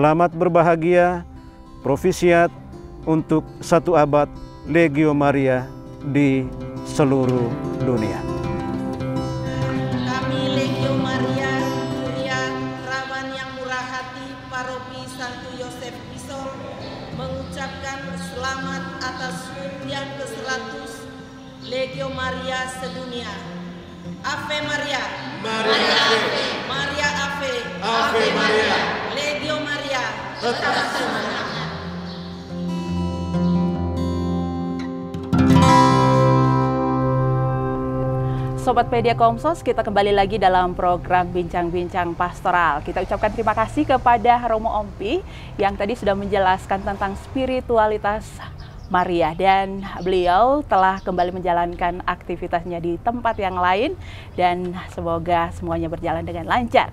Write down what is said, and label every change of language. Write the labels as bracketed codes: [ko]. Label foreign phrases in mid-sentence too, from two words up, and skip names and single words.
[id] Selamat berbahagia, Provisiat untuk 1 abad Legio Maria di seluruh dunia. Kami Legio Maria, Kuria, Rawan yang Murah Hati, Paroki Santo Yosef Pisol, mengucapkan selamat atas HUT yang ke-100 Legio Maria sedunia. Ave Maria, Maria Ave, Maria Ave, Ave Maria, Legio Maria, tetap semangat. Sobat Media Komsos, kita kembali lagi dalam program Bincang-Bincang Pastoral. Kita ucapkan terima kasih kepada Romo Ompi yang tadi sudah menjelaskan tentang spiritualitas Maria, dan beliau telah kembali menjalankan aktivitasnya di tempat yang lain, dan semoga semuanya berjalan dengan lancar.